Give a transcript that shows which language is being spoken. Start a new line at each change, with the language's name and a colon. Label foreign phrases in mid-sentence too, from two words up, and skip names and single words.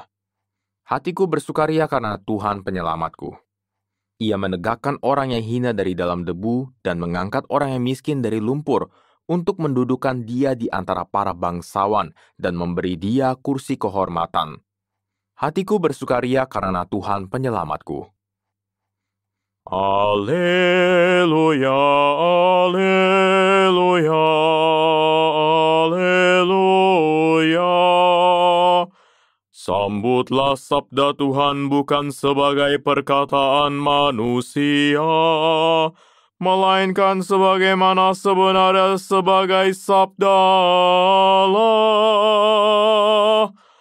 Indonesian: Hatiku bersukaria karena Tuhan penyelamatku. Ia menegakkan orang yang hina dari dalam debu dan mengangkat orang yang miskin dari lumpur untuk mendudukan dia di antara para bangsawan dan memberi dia kursi kehormatan. Hatiku bersukaria karena Tuhan penyelamatku. Alleluia, alleluia, alleluia. Sambutlah sabda Tuhan bukan sebagai perkataan manusia, melainkan sebagaimana sebenarnya sebagai sabda Allah.